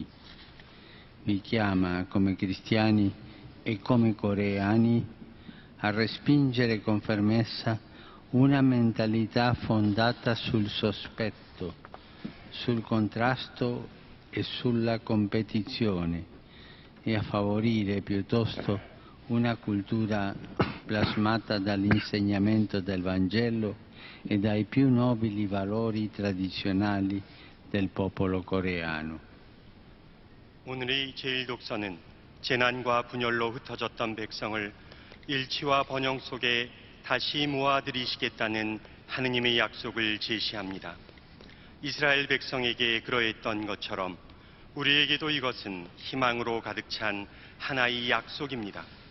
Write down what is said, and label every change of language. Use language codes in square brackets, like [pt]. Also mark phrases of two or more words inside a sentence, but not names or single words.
[it] Vi chiama come cristiani e come coreani a respingere con fermezza una mentalità fondata sul sospetto, sul contrasto e sulla competizione e a favorire piuttosto una cultura plasmata dall'insegnamento del Vangelo e dai più nobili valori tradizionali del popolo coreano. [ko] 오늘의 제일 독서는 재난과 분열로 흩어졌던 백성을 일치와 번영 속에 다시 모아들이시겠다는 하느님의 약속을 제시합니다. 이스라엘 백성에게 그러했던 것처럼 우리에게도 이것은 희망으로 가득 찬 하나의 약속입니다.